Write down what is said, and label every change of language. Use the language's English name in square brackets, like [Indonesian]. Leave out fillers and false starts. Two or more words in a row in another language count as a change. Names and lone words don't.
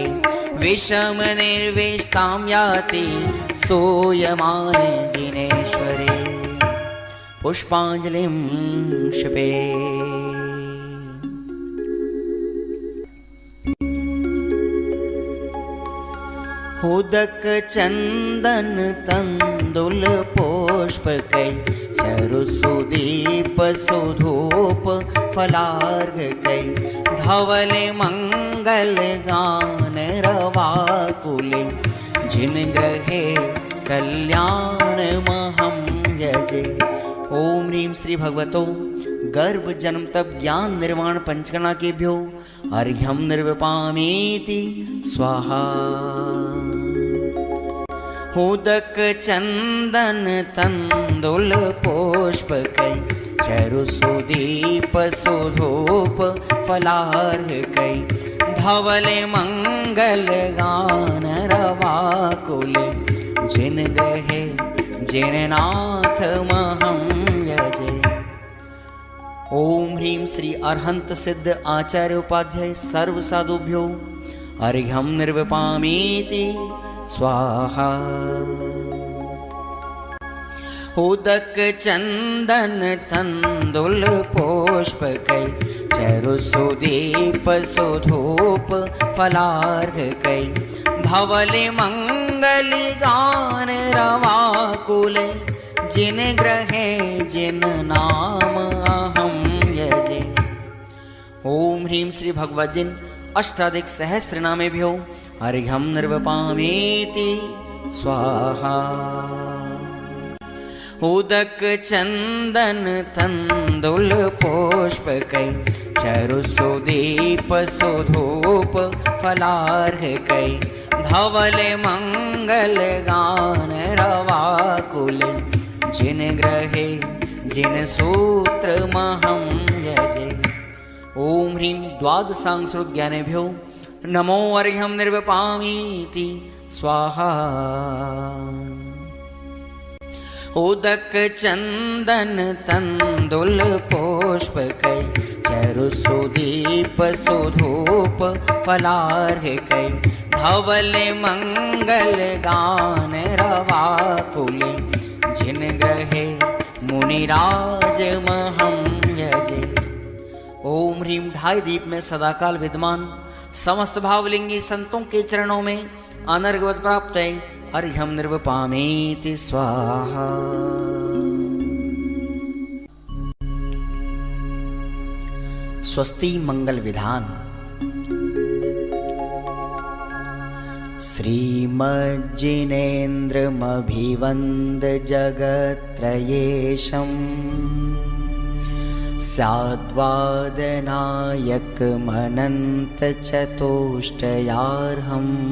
[Sanskrit] विषमनिर्वेष्टां याति स्तूयमाने जिनेश्वरे। पुष्पाञ्जलिं क्षिपे। उदक चंदन तंदुल पुष्पकै चरुसुदीप सुधूप फलार्घकै धवल मंगल गान रवाकुले जिन ग्रहे कल्याण महं यजे। ओम ह्रीं श्री भगवतो गर्भ जन्म तप ज्ञान निर्वाण पंचकर्णा केभ्यो अर्घ्यं निर्वपामीति स्वाहा। उदक चंदन तंदुल पुष्पकै चरुसुदीप सुधूप फलार्घकै धवल मंगल गान रवाकुले जिन ग्रहे जिन नाथ महं यजे। ओम ह्रीं श्री अरहंत सिद्ध आचार्य उपाध्याय सर्व साधुभ्यो अर्घ्यं निर्वपामीति स्वाहा। उदक चंदन तंदुल पुष्पकै चरुसुदीप सुधूप फलार्घकै धवल मंगल गान रवाकुले जिन ग्रहे जिन नाम अहं यजे। ओम ह्रीं श्री भगवद्जिन अष्टाधिक सहस्रनामेभ्यो अर्घ्यं निर्वपामीति स्वाहा। उदक चंदन तंदुल पुष्पकै चरुसुदीप सुधूप फलार्घकै धवल मंगल गान रवाकुले जिन ग्रहे जिन सूत्र महं यजे। ओम ह्रीं द्वादशांशुत ज्ञानेभ्यो नमो अर्घ्यं निर्वपामीति स्वाहा। उदक चंदन तंदुल पुष्पकै चरुसुदीप सुधूप फलार्घकै धवल मंगल गान रवाकुले जिन ग्रहे मुनिराज महं यजे। ओम ह्रीं [Hindi] ढाई दीप में सदाकाल विद्यमान समस्त भावलिंगी संतों के चरणों में अनर्घवत प्राप्त है [Sanskrit] अर्घ्यं निर्वपामीति स्वाहा। स्वस्ति मंगल विधान। श्रीमज्जिनेन्द्रमभिवन्द जगत्त्रयेशम् स्याद्वादनायकमनन्तचतुष्टयार्हम्